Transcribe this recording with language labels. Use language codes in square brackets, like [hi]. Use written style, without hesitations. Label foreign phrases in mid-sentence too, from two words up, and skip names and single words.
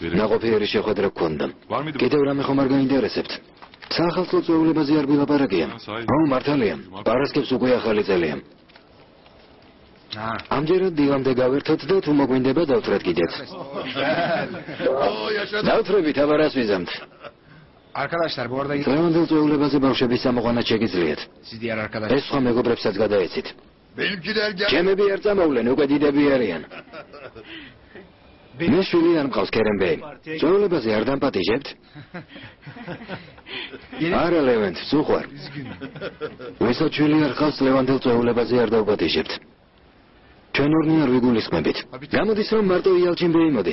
[ka] ნაყოფიერი შეხვედრა გქონდა. კიდევ რამე ხომ არ გაინტერესებთ? სახალხო წვეულებაზე არ ვილაპარაკია. აუ მართალია, პარასკევს უკვე ახალი წელია. ამჯერად დილამდე გავერთოთ და თუ მოგვინდება დავთვრათ კიდეც. დავთვრებით, აბა რას ვიზამთ? [tr] Arkadaşlar bu arada [ka] დღევანდელ წვეულებაზე ბავშვების წამოყვანა შეგიძლიათ. [tr] siz diğer arkadaşlar. [ka] ეს სხვა მეგობრებსაც გადაეცით. [tr] Benimkiler gel. [ka] ჩემები არ წამოვლენ, უკვე დიდები არიან. მე შვილი არ მყავს კერემბეი. წვეულებაზე არ დამპატიჟებთ? არა ლევენტ, სუყვარ. ვისაც შვილი არ ყავს, ლევანდელ წვეულებაზე არ დავპატიჟებთ. ჩვენ ორნი არ ვიგულისხმებით. გამოდის რომ მარტო იალჩინბეი მოდის.